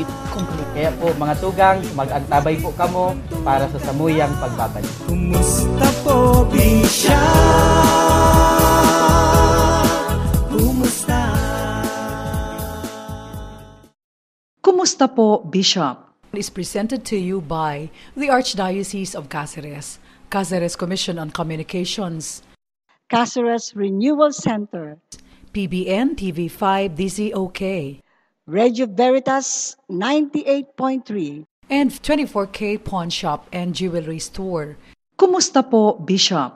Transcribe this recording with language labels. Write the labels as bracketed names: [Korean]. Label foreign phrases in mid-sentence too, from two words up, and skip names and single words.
[Bikol] Kaya po mga tugang, mag-antabay po kamo para sa samuyang pagbabalik. Kumusta po, Bishop? Kumusta? Kumusta po, Bishop? [English] Is presented to you by the Archdiocese of Cáceres, Cáceres Commission on Communications, Cáceres Renewal Center, PBN TV5 DZOK, Radio Veritas 98.3, and 24K Pawn Shop and Jewelry Store. [Bikol] Kumusta po, Bishop?